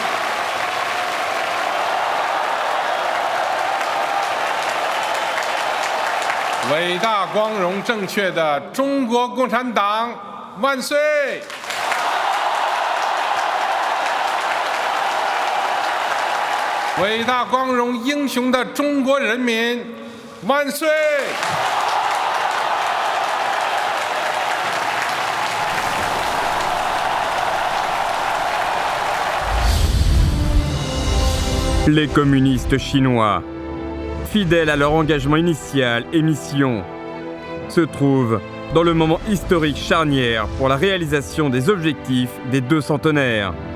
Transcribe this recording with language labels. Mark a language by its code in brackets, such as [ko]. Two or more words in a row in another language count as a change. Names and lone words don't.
[zh] 伟大光荣正确的中国共产党万岁！伟大光荣英雄的中国人民万岁！ [fr] Les communistes chinois, fidèles à leur engagement initial et mission, se trouvent dans le moment historique charnière pour la réalisation des objectifs des deux centenaires.